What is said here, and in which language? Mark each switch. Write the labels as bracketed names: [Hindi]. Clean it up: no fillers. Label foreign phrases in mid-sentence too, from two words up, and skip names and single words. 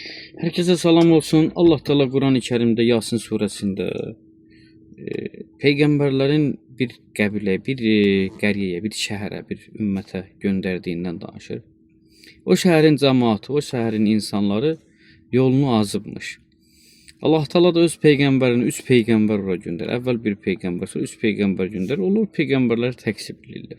[Turkish] Herkese selam olsun. Allah Teala Kur'an-ı Kerim'de Yasin suresinde [Azerbaijani] peygamberlerin bir qəbilə, bir qəriyyəyə, bir şəhərə, bir ümmətə göndərdiyindən danışır. O şəhərin cəmaatı, o şəhərin insanları yolunu azıbmış. Allah Teala da öz peygamberini, üç peygamber ora göndərir. Əvvəl bir peygamber, sonra üç peygamber göndərir. Onlar peygamberləri təksib edirlər.